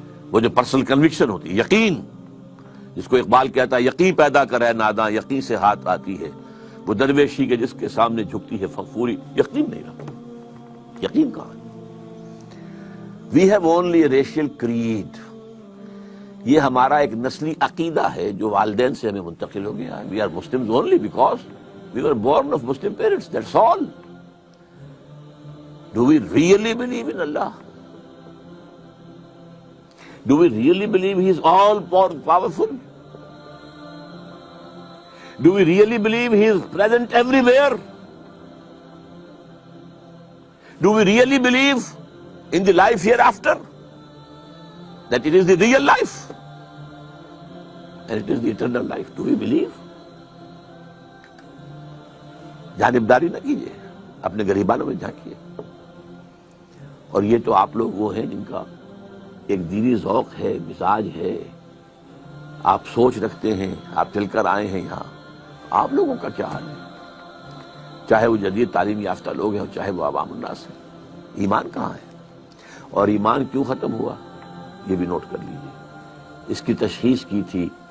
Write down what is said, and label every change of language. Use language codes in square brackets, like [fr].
[ur] وہ جو personal conviction ہوتی ہے، یقین، جس کو اقبال کہتا ہے یقین پیدا کرے ناداں یقین سے ہاتھ آتی ہے، وہ درویشی کے جس کے سامنے جھکتی ہے فغفوری، یقین نہیں رہا۔ یقین کہاں ہے؟ [en] We have only a racial creed۔ [ur] یہ ہمارا ایک نسلی عقیدہ ہے جو والدین سے ہمیں منتقل ہو گیا ہے۔ [en] We are Muslims only because we were born of Muslim parents, that's all۔ Do we really believe in Allah? Do we really believe He is all powerful? Do we really believe He is present everywhere? Do we really believe in the life hereafter? That it is the real life and it is the eternal life. Do we believe? [ur] جانبداری نہ کیجیے، اپنے گریبانوں میں جھانکیے۔ اور یہ تو آپ لوگ وہ ہیں جن کا ایک دینی ذوق ہے، مزاج ہے، آپ سوچ رکھتے ہیں، آپ چل کر آئے ہیں یہاں۔ آپ لوگوں کا کیا حال ہے؟ چاہے وہ جدید تعلیم یافتہ لوگ ہیں اور چاہے وہ عوام الناس ہیں، ایمان کہاں ہے؟ اور ایمان کیوں ختم ہوا یہ بھی نوٹ کر لیجیے۔ اس کی تشخیص کی تھی